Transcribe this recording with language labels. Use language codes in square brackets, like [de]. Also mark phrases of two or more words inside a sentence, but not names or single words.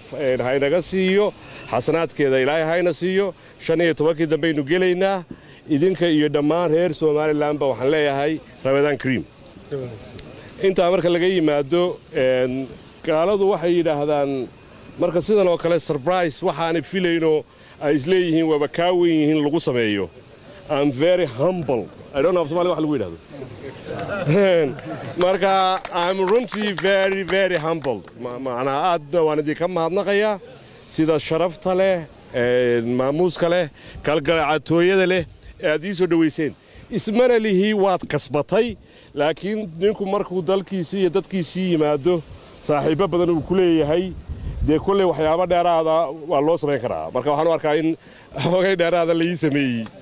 [so] haynaga siiyo xasanaadkeeda ilaahay hayna siiyo 15 dambaynu gelaynaa idinka iyo dhammaan reer Soomaaliland baa waxaan leeyahay [ar] Ramadaan Kariim [so] inta marka laga yimaado gaaladu waxay yiraahdaan marka sidan oo kale surprise waxaan filayno ay isleeyihiin waba ka weyn yihiin lagu sameeyo [en] I'm very humble I don't know if Somali [so] wax lagu yiraahdo marka [en] I'm really very humble [so] maana aad waan idin ka mahadnaqayaa sida sharafta leh maamuuska leh kalgacatooyada leh aad ii soo dhaweyseen ismana lihi waad kasbatay laakiin ninku markuu dalkiisii iyo dadkiisii yimaado saaxiibo badan uu ku leeyahay dee kulay waxyaabo dheeraada waa loo sameyn karaa marka waxaan u arkaa in xoogay dheeraada la ii sameeyay